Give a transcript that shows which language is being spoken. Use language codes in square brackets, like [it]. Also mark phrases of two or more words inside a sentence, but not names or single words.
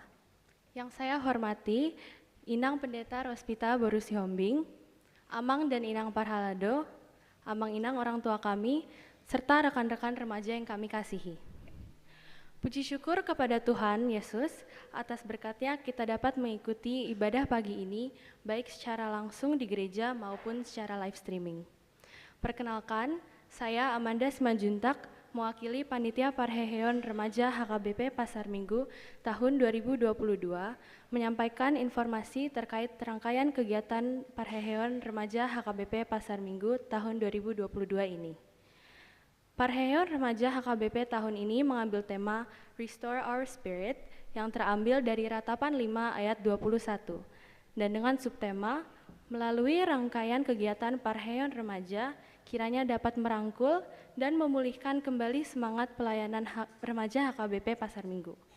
[id] Yang saya hormati, Inang Pendeta Rospita Boru Sihombing, Amang dan [bbc] Inang Parhalado, Amang Inang [id] orang tua kami, serta rekan-rekan remaja yang kami kasihi. Puji syukur kepada Tuhan Yesus atas berkat-Nya kita dapat mengikuti ibadah pagi ini baik secara langsung di gereja maupun secara [en] live streaming. [id] Perkenalkan, saya Amanda Simanjuntak, mewakili Panitia Parheon Remaja HKBP Pasar Minggu tahun 2022 menyampaikan informasi terkait rangkaian kegiatan Parheon Remaja HKBP Pasar Minggu tahun 2022 ini. Parheon Remaja HKBP tahun ini mengambil tema Restore Our Spirit yang terambil dari Ratapan 5 ayat 21 dan dengan subtema melalui rangkaian kegiatan Parheon Remaja kiranya dapat merangkul dan memulihkan kembali semangat pelayanan remaja HKBP Pasar Minggu.